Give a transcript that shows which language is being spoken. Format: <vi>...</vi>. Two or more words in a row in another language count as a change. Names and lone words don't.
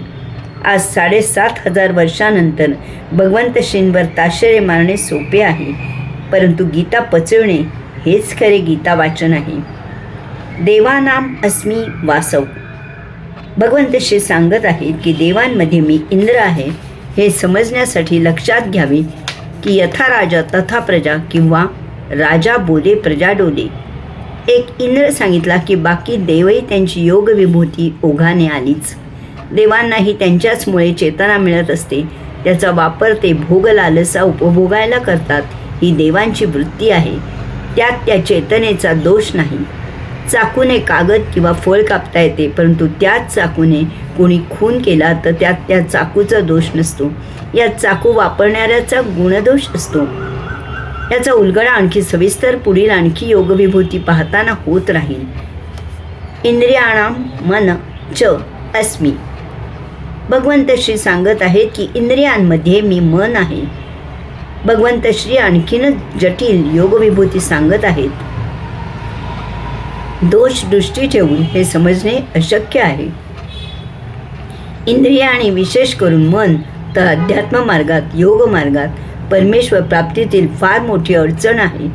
<mr>आज 7,500 वर्षानंतर भगवंत श्रींवर ताशेरे मारणे सोपे आहे, परंतु गीता पचवणे हेच खरे गीता वाचन आहे.</mr> <sa>देवानाम अस्मी वासव.</sa> <mr>भगवंत श्री सांगत आहेत की देवांमध्ये मी इंद्र आहे. हे समजण्यासाठी लक्षात घ्यावे की</mr> <sa>यथा राजा तथा प्रजा</sa> <mr>किंवा राजा बोले प्रजा डोले. एक इंद्र सांगितला की बाकी देवही त्यांची योग विभूती ओघाने आलीच. देवांनाही त्यांच्याचमुळे चेतना मिळत असते. त्याचा वापर ते भोग लालसा उपभोगायला करतात. ही देवांची वृत्ती आहे. त्यात त्या चेतनेचा दोष नाही. चाकूने कागद किंवा फळ कापता येते, परंतु त्याच चाकूने कोणी खून केला तर त्यात त्या चाकूचा दोष नसतो. या चाकू वापरणाऱ्याचा गुणदोष असतो. याचा उलगडा आणखी सविस्तर पुढील आणखी योगविभूती पाहताना होत राहील.</mr> <sa>इंद्रियाणाम मन च अस्मि.</sa> <mr>भगवंत श्री सांगत आहेत की इंद्रियांमध्ये मी मन आहे. भगवंत श्री आणखीनच जटिल योगविभूती सांगत आहेत. दोष दृष्टी ठेवून हे समजणे अशक्य आहे. इंद्रिय आणि विशेष करून मन तर अध्यात्म मार्गात, योग मार्गात परमेश्वर प्राप्तीतील फार मोठी अडचण आहे.</mr>